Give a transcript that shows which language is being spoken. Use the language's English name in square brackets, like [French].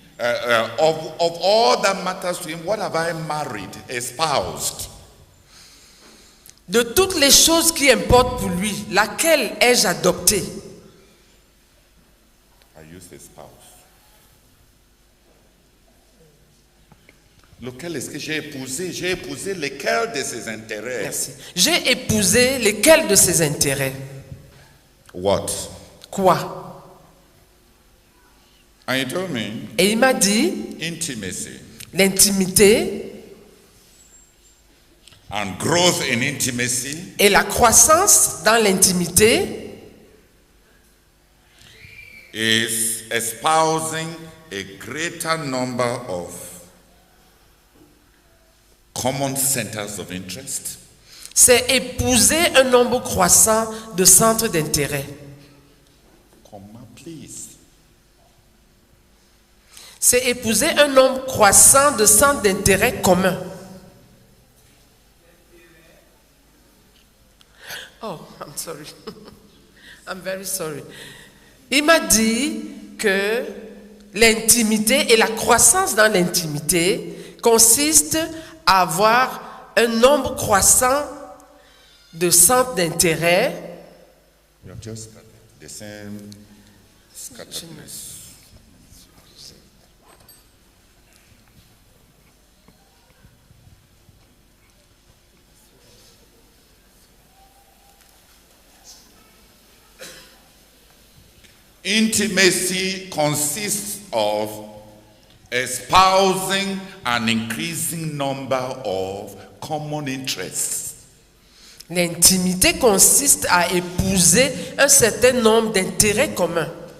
[English] Of all that matters to him, what have I married, espoused? [French] De toutes les choses qui importent pour lui, laquelle ai-je adoptée? [English] I use espouse. [French] Lequel est-ce que j'ai épousé? J'ai épousé lequel de ses intérêts? Merci. J'ai épousé lesquels de ses intérêts? [English] What? [French] Quoi? [English] And he told me, [French] Et il m'a dit, [English] intimacy [French] l'intimité [English] and growth in intimacy [French] et la croissance dans l'intimité [English] is espousing a greater number of common centers of interest, [French] c'est épouser un nombre croissant de centres d'intérêt. [English] comma, please. [French] C'est épouser un nombre croissant de centres d'intérêt communs. [English] Oh, I'm sorry. I'm very sorry. [French] Il m'a dit que l'intimité et la croissance dans l'intimité consiste à avoir un nombre croissant de centres d'intérêt. [English] You're just the same scatteredness. Intimacy consists of espousing an increasing number of common interests. [French] L'intimité consiste à épouser un certain nombre d'intérêts communs.